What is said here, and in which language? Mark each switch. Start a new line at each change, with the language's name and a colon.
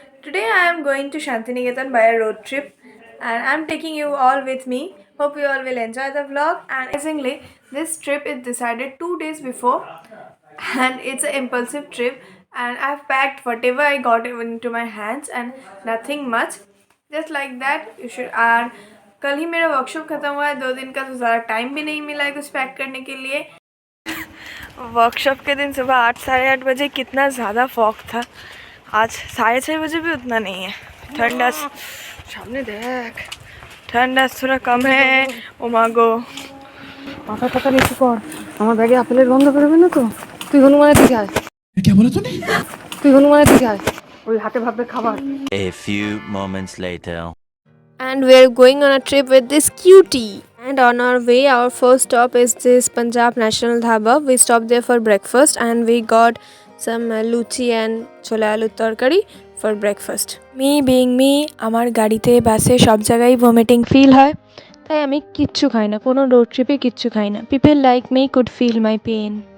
English: Today I am going to Shantiniketan by a road trip and I am taking you all with me. Hope you all will enjoy the vlog. And amazingly, this trip is decided 2 days before and it's an impulsive trip and I've packed whatever I got into my hands and nothing much. Just like that, you should.
Hindi: और कल ही मेरा workshop ख़त्म हुआ है, 2 दिन का, तो ज़्यादा टाइम भी नहीं मिला है कुछ पैक करने के लिए। वर्कशॉप के दिन सुबह 8 साढ़े 8 बजे कितना ज़्यादा फॉग था, आज 6:30 बजे भी उतना नहीं है। ठंडा सामने देख, ठंडा थोड़ा कम है।
Bangla: ओ मागो মাথা টাকা নিচু কর, আমার ব্যাগে আপেলের গন্ধ বেরোবে না তো। তুই হনুমানের দিকে আয়।
Hindi: क्या बोला तूने?
Bangla: তুই হনুমানের দিকে আয়, ওই হাতে ভাববে খাবার।
English: A few moments later. And we are going on a trip with this cutie. And on our way, our first stop is this Punjab National Dhaba. We stopped there for breakfast and we got some luchi and chola aloo tarkari for breakfast. Me being me,
Bangla: আমার গাড়িতে বাসে সব জায়গায় vomiting feel হয়, তাই আমি কিচ্ছু খাই না, কোনো রোড ট্রিপে কিচ্ছু খাই না।
English: People like me could feel my pain.